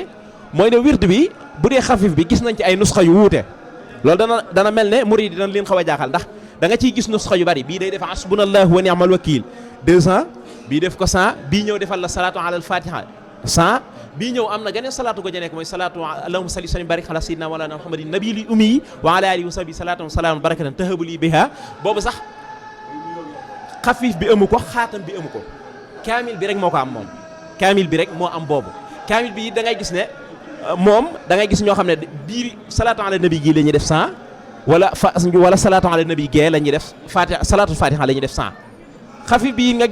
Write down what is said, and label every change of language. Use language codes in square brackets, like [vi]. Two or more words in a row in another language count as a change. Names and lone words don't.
[wo] mooy ne wirdu bi bu dee xafif bi gis nañ ci ay nusxa yu wuute loolu dana mel ne murid dana leen xaw a jaaxal ndax da nga ciy gis nusxa yu bari bii day def [ar] حسبنا الله ونعم الوكيل [wo] 200 bii def ko 100 bii ñëw defal la [ar] صلاة على الفاتحة [wo] 100 bii ñëw am na geneen salaatu ko nekk mooy [ar] صلاة اللهم صل سلم بارك على سيدنا ومولانا محمد النبي الأمي وعلى آله وصحبه صلاة وسلام بركة تهب لي بها [wo] boobu sax xafif bi amu ko xaatam bi amu ko kaamil bi rek moo ko am moom kaamil bi rek moo am boobu kaamil bi da ngay gis ne moom da ngay gis ñoo xam ne biir [ar] صلاة على النبي [wo] gi la ñuy def 100 wala [ar] صلاة على النبي [wo] gee la ñuy def fatiha [ar] صلاة الفاتحة [wo] la ñuy def 100 xafif bi nga